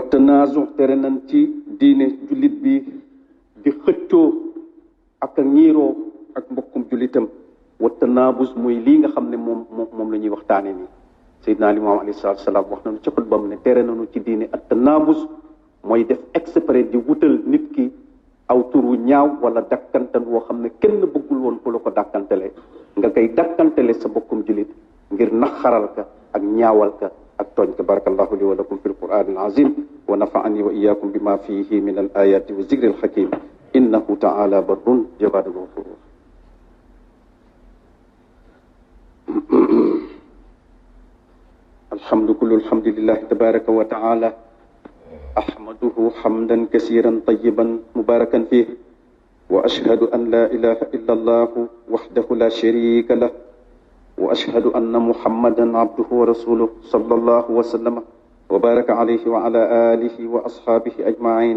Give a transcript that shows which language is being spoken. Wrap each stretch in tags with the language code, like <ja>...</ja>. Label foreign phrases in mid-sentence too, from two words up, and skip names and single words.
<wo>tanaazu tere nañ ci diine jullit bi di xëccoo ak a ñiiroo ak mbokkum jullitam wa tanaabus muy lii nga xam ne moom la ñuy waxtaane nii Seydina Limaamu</wo> <ar>عليه الصلاة والسلام</ar> <wo>wax nañu ci xutbam ne tere nañu ci diine ak tanaabus mooy def exprès di wutal nit ki aw tur wu ñaaw wala dakkantal woo xam ne kenn bëggul woon ku la ko dakkantele nga koy dakkantele sa bokkum jullit ngir naxaral ka ak ñaawal ka ak tooñ ka.</wo> <ar>بارك الله لي ولكم في القرآن العظيم ونفعني وإياكم بما فيه من الآيات والذكر الحكيم إنه تعالى بر جواد غفور. الحمد كل الحمد لله تبارك وتعالى أحمده حمدا كثيرا طيبا مباركا فيه وأشهد أن لا إله إلا الله وحده لا شريك له وأشهد أن محمدا عبده ورسوله صلى الله وسلم وبارك عليه وعلى آله وأصحابه أجمعين.</ar>